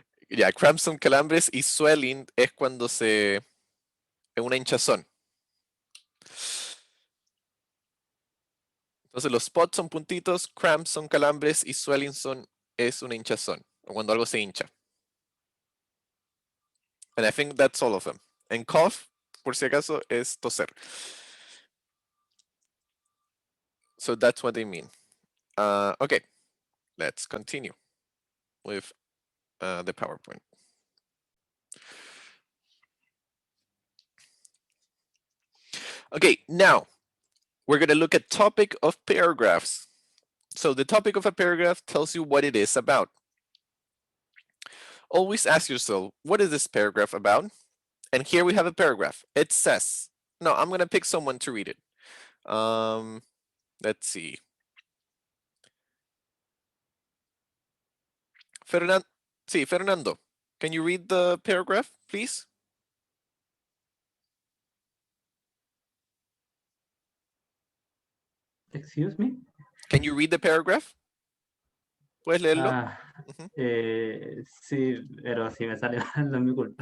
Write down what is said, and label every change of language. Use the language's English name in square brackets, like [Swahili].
[Spanish] Ya, cramps son calambres y swelling es cuando es una hinchazón. Entonces los spots son puntitos, cramps son calambres y swelling es una hinchazón, o cuando algo se hincha. [English] And I think that's all of them. And cough, [Spanish] por si acaso, es toser. [English] So that's what they mean. Okay, let's continue with the PowerPoint. Okay, now we're going to look at topic of paragraphs. So the topic of a paragraph tells you what it is about. Always ask yourself, what is this paragraph about? And here we have a paragraph. It says, no, I'm going to pick someone to read it. Let's see. Fernando, can you read the paragraph, please? Excuse me? Can you read the paragraph? [Spanish] ¿Puedes leerlo? Sí, pero si me sale mal, no es mi culpa.